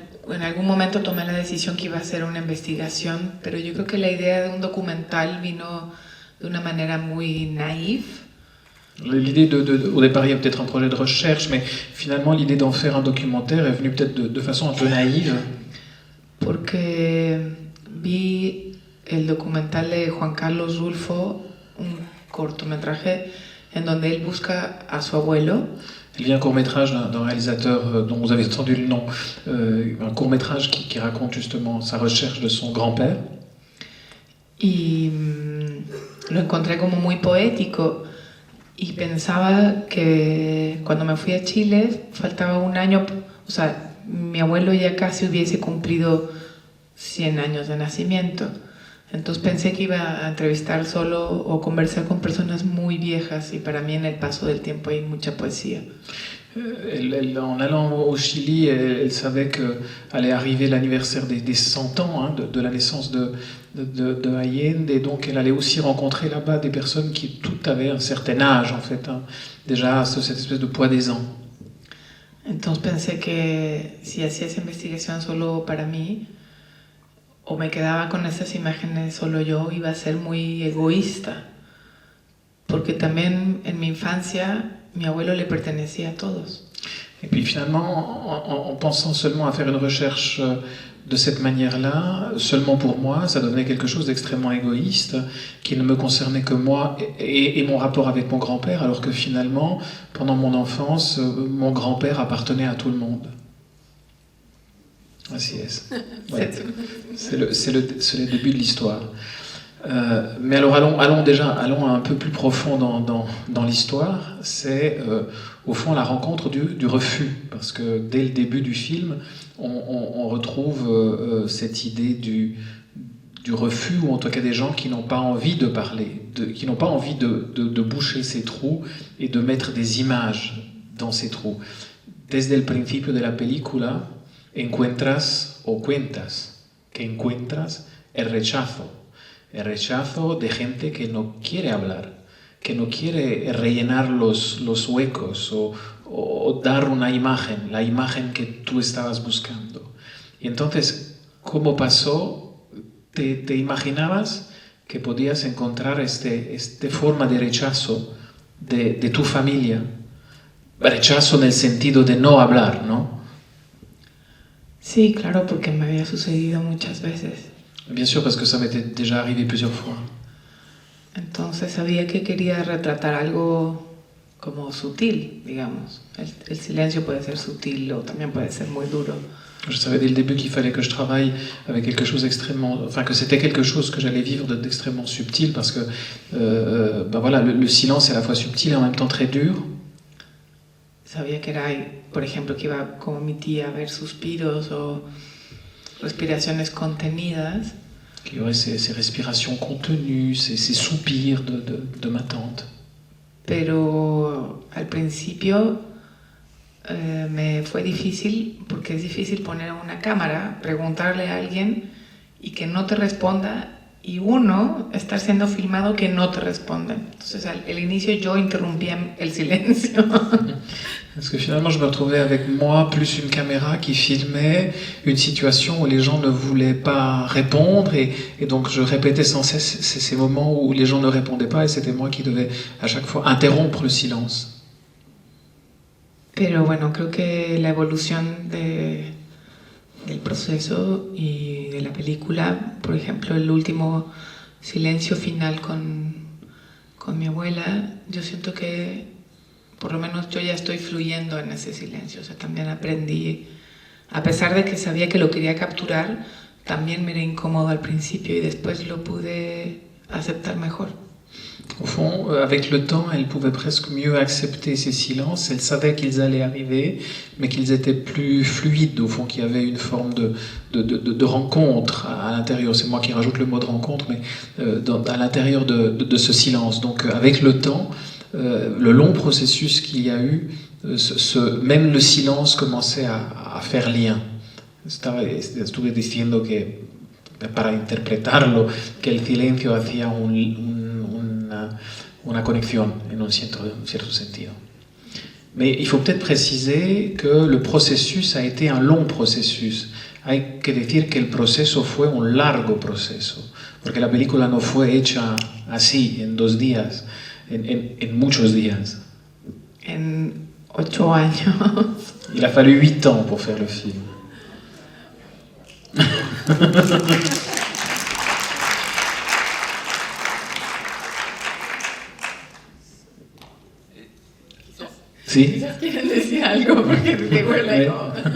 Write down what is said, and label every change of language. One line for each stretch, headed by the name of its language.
Spanish: en algún momento tomé la decisión que iba a hacer una investigación, pero yo creo que la idea de un documental vino de una manera muy naïve.
French: L'idée au départ, il y a peut-être un projet de recherche, mais finalement, l'idée d'en faire un documentaire est venue peut-être de façon un peu naïve.
Spanish: Porque vi el documental de Juan Carlos Rulfo, un cortometraje en donde él busca a su abuelo.
French: Il y a un court-métrage d'un réalisateur dont vous avez entendu le nom, un court-métrage qui raconte justement sa recherche de son grand-père.
Spanish: Y lo encontré como muy poético y pensaba que cuando me fui a Chile faltaba un año, o sea, mi abuelo ya casi hubiese cumplido 100 años de nacimiento. Entonces pensé que iba a entrevistar solo o conversar con personas muy viejas y para mí en el paso del tiempo hay mucha poesía.
French: En allant au Chili, elle savait qu'allait arriver l'anniversaire des 100 ans hein, de la naissance de Allende, et donc elle allait aussi rencontrer là-bas des personnes qui toutes avaient un certain âge en fait, hein, déjà cette espèce de poids des ans.
Spanish: Entonces pensé que si hacía esa investigación solo para mí, o me quedaba con esas imágenes solo yo, iba a ser muy egoísta. Porque también en mi infancia, mi abuelo le pertenecía a todos.
French: Et puis finalement, en pensant seulement à faire une recherche de cette manière-là, seulement pour moi, ça devenait quelque chose d'extrêmement égoïste, qui ne me concernait que moi et mon rapport avec mon grand-père, alors que finalement, pendant mon enfance, mon grand-père appartenait à tout le monde.
Spanish: Así es.
French: Ouais. C'est le début de l'histoire. Mais alors allons un peu plus profond dans l'histoire. C'est au fond la rencontre du refus, parce que dès le début du film, on retrouve cette idée du refus, ou en tout cas des gens qui n'ont pas envie de parler, qui n'ont pas envie de boucher ces trous et de mettre des images dans ces trous.
Spanish: Desde el principio de la película encuentras o cuentas que encuentras el rechazo de gente que no quiere hablar, que no quiere rellenar los huecos o dar una imagen, la imagen que tú estabas buscando. Y entonces, ¿cómo pasó? ¿Te imaginabas que podías encontrar esta forma de rechazo de tu familia? Rechazo en el sentido de no hablar, ¿no? Sí, claro, porque me había sucedido muchas veces.
French: Bien sûr, parce que ça m'était déjà arrivé plusieurs fois.
Spanish: Entonces sabía que quería retratar algo como sutil, digamos. El silencio puede ser sutil o también puede ser muy duro.
French: Je savais dès le début qu'il fallait que je travaille avec quelque chose d'extrêmement... Enfin, que c'était quelque chose que j'allais vivre d'extrêmement subtil, parce que ben voilà, le silence est à la fois subtil et en même temps très dur.
Spanish: Sabía que era, por ejemplo, que iba como mi tía a ver suspiros o respiraciones contenidas.
French: Qu'il y aurait ces respirations contenues, ces soupirs de ma tante.
Spanish: Pero al principio me fue difícil, porque es difícil poner una cámara, preguntarle a alguien y que no te responda, y uno estar siendo filmado que no te respondan. Entonces al inicio yo interrumpía el silencio.
French: Parce que finalement, je me retrouvais avec moi, plus une caméra qui filmait une situation où les gens ne voulaient pas répondre, et donc je répétais sans cesse ces moments où les gens ne répondaient pas, et c'était moi qui devais à chaque fois interrompre le silence.
Spanish: Pero bueno, creo que la evolución del proceso y de la película, por ejemplo, el último silencio final con mi abuela, yo siento que por lo menos yo ya estoy fluyendo en ese silencio. O sea, también aprendí, a pesar de que sabía que lo quería capturar, también me era incómodo al principio y después lo pude aceptar mejor.
French: Au fond, avec le temps, elle pouvait presque mieux accepter ces silences. Elle savait qu'ils allaient arriver, mais qu'ils étaient plus fluides, au fond, qu'il y avait une forme de rencontre à l'intérieur. C'est moi qui rajoute le mot de rencontre, mais à l'intérieur de ce silence. Donc, avec le temps, le long processus qu'il y a eu, même le silence commençait à faire lien.
Spanish: Estuve diciendo que, para interpretarlo, que el silencio hacía una conexión en un cierto sentido.
French: Mais il faut peut-être préciser que le processus a été un long processus.
Spanish: Hay que decir que el proceso fue un largo proceso, porque la película no fue hecha así, en 2 días, en muchos días. En 8 años.
French: Il a fallu 8 ans pour faire le film.
Spanish: Si. ¿Quieren decir algo? Porque te huele como...